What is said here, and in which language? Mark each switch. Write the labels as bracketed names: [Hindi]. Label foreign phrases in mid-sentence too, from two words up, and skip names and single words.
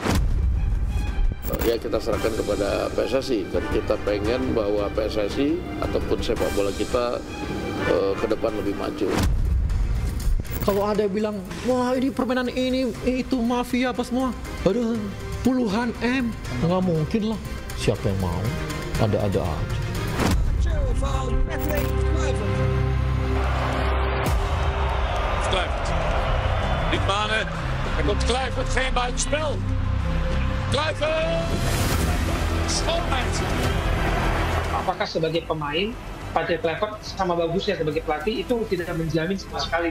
[Indonesian] Ya kita serahkan kepada PSSI, dan kita pengen bahwa PSSI ataupun sepak bola kita ke depan lebih maju. Kalau ada yang bilang, wah ini permainan ini, itu mafia apa semua. Aduh, puluhan M. Nggak mungkin lah. Siapa yang mau? Ada-ada aja. [Dutch] Kluivert. Niet Mane. Er komt Kluivert, geen buitenspel. Kluivert. Schoonheid. [Indonesian] Apakah sebagai pemain Patrick Kluivert sama bagusnya sebagai pelatih itu tidak menjamin sama sekali.